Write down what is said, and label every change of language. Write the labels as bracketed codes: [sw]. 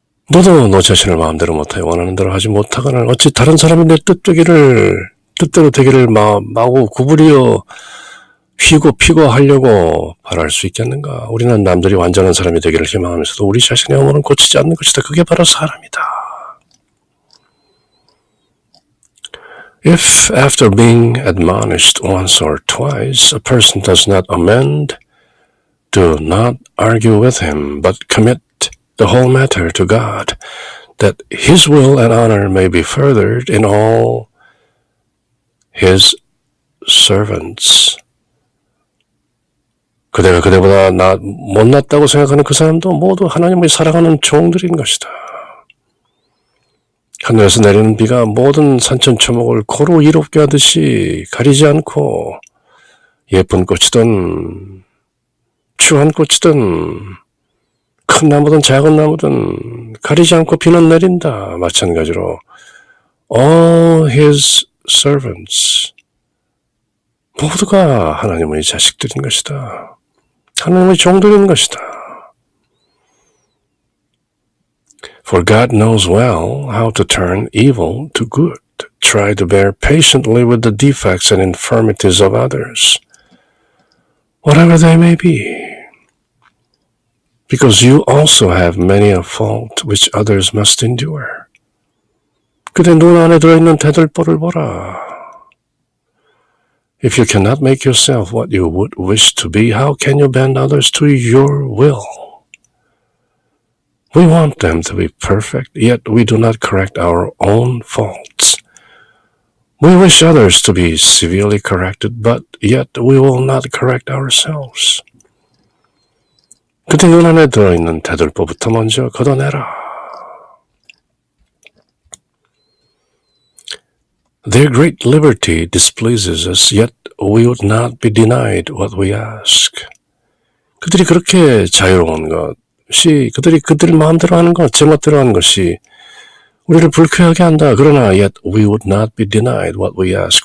[ko] 너도 너 자신을 마음대로 못하여 원하는 대로 하지 못하거나 어찌 다른 사람이 내 뜻대로 되기를 마구 구부리어 휘고 피고 하려고 바랄 수 있겠는가? 우리는 남들이 완전한 사람이 되기를 희망하면서도 우리 자신의 허물은 고치지 않는 것이다. 그게 바로 사람이다. [en] If after being admonished once or twice a person does not amend, do not argue with him, but commit the whole matter to God, that his will and honor may be furthered in all his servants. [ko] 그대가 그대보다 못났다고 생각하는 그 사람도 모두 하나님을 사랑하는 종들인 것이다. 하늘에서 내리는 비가 모든 산천초목을 고루 이롭게 하듯이 가리지 않고 예쁜 꽃이든 추한 꽃이든 큰 나무든 작은 나무든 가리지 않고 비는 내린다. 마찬가지로 [en] all his servants [ko] 모두가 하나님의 자식들인 것이다. 하나님의 종들인 것이다. [en] For God knows well how to turn evil to good. Try to bear patiently with the defects and infirmities of others, whatever they may be, because you also have many a fault which others must endure. [ko] 그대 눈 안에 들어있는 대들보를 보라. [en] If you cannot make yourself what you would wish to be, how can you bend others to your will? We want them to be perfect, yet we do not correct our own faults. We wish others to be severely corrected, but yet we will not correct ourselves. [ko] 그대 눈 안에 들어있는 대들보부터 먼저 걷어내라. [en] Their great liberty displeases us, yet we would not be denied what we ask. [ko] 그들이 그렇게 자유로운 것이, 그들 마음대로 하는 것, 제멋대로 하는 것이 우리를 불쾌하게 한다. 그러나 [en] yet we would not be denied what we ask.